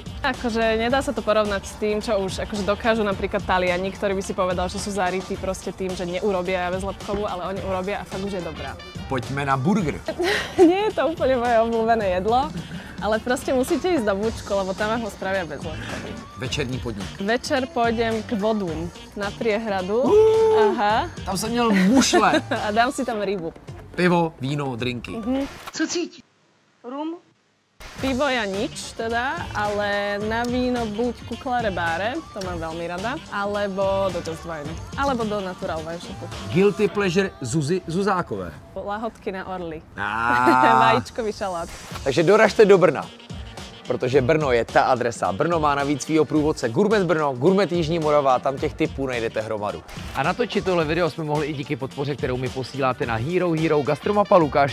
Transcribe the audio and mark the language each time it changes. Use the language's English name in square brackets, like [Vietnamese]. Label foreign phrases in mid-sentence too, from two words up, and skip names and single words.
[Slovak] Akože nedá sa to porovnať s tým, čo už akože dokážu napríklad Taliani, ktorí by si povedal, že sú zarytí proste tým, že neurobia bezlepkovú, ale oni urobia a fakt už je dobrá. Pojďme na burger. Nie je to úplne moje obľúbené jedlo, ale proste musíte ísť do Bučko, lebo tam ho spravia bezlepkový. [Czech] Večerní podnik. [Slovak] Večer pôjdem k Vodum na Priehradu. Aha. [Czech] Tam jsem měl mušle. A dám si tam rybu. Pivo, víno, drinky. Co cítí? Rum? [Slovak] Pivo ja nič teda, ale na víno buď Kuklare Bare, to mám veľmi rada, alebo do Just Wine, alebo do Natural Wine Shopu. [English] Guilty pleasure [Slovak] Zuzi Zuzákové. Lahodky na orly. Ah. Vajíčkový šalát. [Czech] Takže doražte do Brna, protože Brno je ta adresa. Brno má navíc svýho průvodce Gourmet Brno, Gourmet Jižní Morava, tam těch tipů najdete hromadu. A natočit tohle video jsme mohli i díky podpoře, kterou mi posíláte na Hero Gastromapa Lukáše Hylíka.